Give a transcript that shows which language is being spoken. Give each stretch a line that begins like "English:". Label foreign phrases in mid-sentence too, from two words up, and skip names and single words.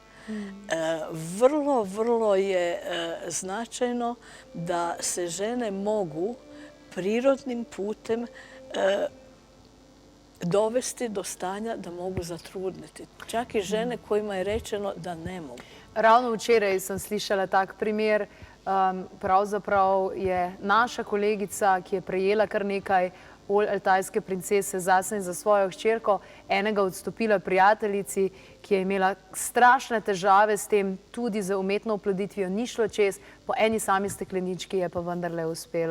Croatian: Vrlo je značajno da se žene mogu prirodnim putem dovesti do stanja da mogu zatrudniti. Čak i žene kojima je rečeno da ne mogu.
Slovenian: Ravno včeraj sem slišala tak primer. Pravzaprav je naša kolegica, ki je prejela kar nekaj olj altajske princese zase in za svojo hčerko, enega odstopila prijateljici, ki je imela strašne težave s tem, tudi z umetno oploditvijo, ni šlo čez, po eni sami steklenički je pa vendarle uspelo.